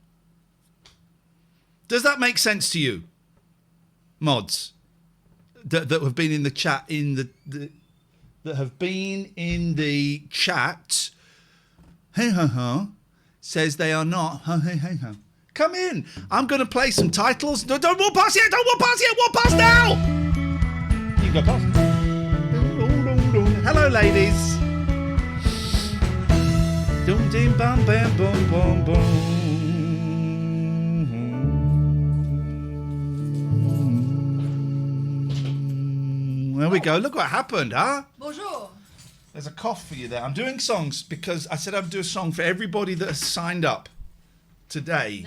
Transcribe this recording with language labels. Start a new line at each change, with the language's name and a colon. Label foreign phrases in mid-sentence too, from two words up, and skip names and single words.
English: Does that make sense to you, mods, that have been in the chat that have been in the chat, says they are not. Come in. I'm going to play some titles. Don't walk past yet. Don't walk past yet. Walk past now. You go past. Hello, ladies. Dum dim bam bam boom boom boom. There we go. Look what happened, huh? Bonjour. There's a cough for you there. I'm doing songs because I said I'd do a song for everybody that has signed up today.